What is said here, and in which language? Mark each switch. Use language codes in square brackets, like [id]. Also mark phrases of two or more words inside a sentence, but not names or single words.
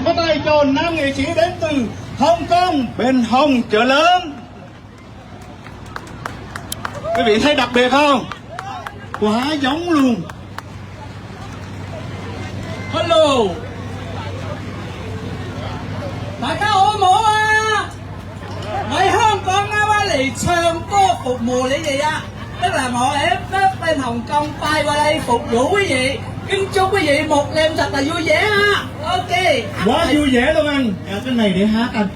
[vi] có tay cho nam nghệ sĩ đến từ Hồng Kông, bên Hồng Chợ Lớn. Quý vị thấy đặc biệt không? Quá giống luôn. [yue] Hello， 大家好唔好啊？我喺香港啱啱嚟唱歌服務你哋啊！ [vi] tức là [yue] 我喺 [vi] bên Hồng Kông bay qua đây phục vụ quý vị, kính chúc quý vị một đêm thật là vui vẻ ha. Ok. Quá vui vẻ luôn anh. Cái này để hát anh.